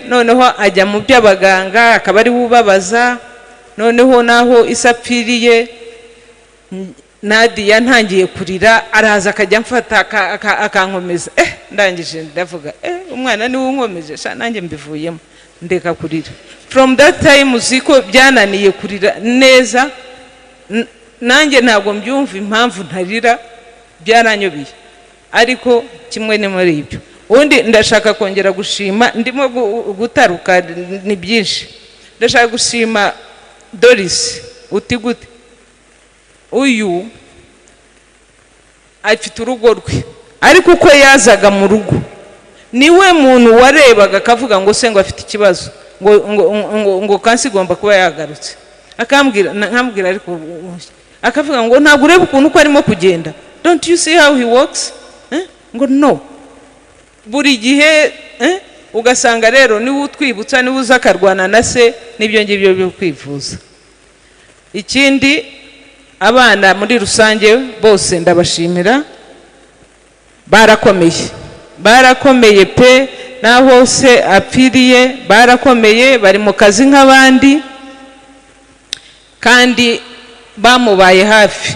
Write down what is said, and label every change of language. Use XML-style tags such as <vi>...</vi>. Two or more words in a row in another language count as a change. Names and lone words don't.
<rw>Noneho ajya mu by'abaganga akaba ari bubabaza. Noneho naho isapfiriye Nadia ntangiye kurira, araza akajya mfata akankomeza. Ndangije ndavuga umwana ni unkomeje sha, nanjye mbivuyemo ndeka kurira.</rw> <en>From that time</en> <rw>uziko byananiye kurira neza, nanjye ntabwo mbyumva impamvu ntarira, byaranyobeye. Ariko kimwe ni muri ibyo undi ndashaka kongera gushima, ndimo gutaruka ni byinshi. Ndashaka gushima Doris uti gute, uyu afite urugo rwe, ariko uko yazaga mu rugo niwe muntu warebaga akavuga ngo se ngo afite ikibazo, ngo kansi igomba kuba yagarutse, akambwira ariko akavuga ngo ntabwo ureba ukuntu uko arimo kugenda,</rw> <en>don't you see how he walks?</en> <rw>Ngo no, buri gihe ugasanga rero niwe utwibutsa, niwe uza akarwana na se n'ibyo ngibyo byo kwivuza. Ikindi, abana muri rusange bose ndabashimira, barakomeye pe, naho se apfiriye barakomeye, bari mu kazi nk'abandi kandi bamubaye hafi.</rw>